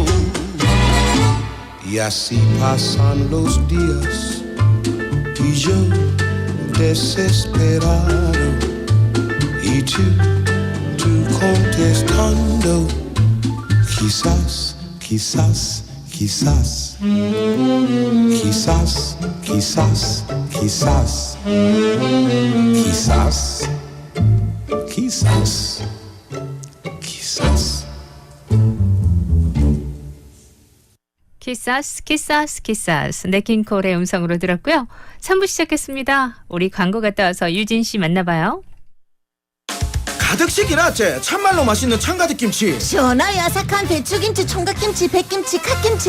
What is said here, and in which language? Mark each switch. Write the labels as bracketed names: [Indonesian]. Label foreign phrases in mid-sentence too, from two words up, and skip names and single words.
[Spanish] Y así pasan los días y yo desesperado y tú contestando quizás, quizás, quizás, quizás, quizás, quizás, quizás, quizás, quizás. quizás quizás quizás [Korean] 네킹콜의 음성으로 들었고요. 3부 시작했습니다. 우리 광고 갔다 와서 유진 씨 만나봐요. 가득씩 이났지. 참말로 맛있는 참가득 김치, 시원하 야삭한 배추김치, 총각김치, 백김치, 갓김치,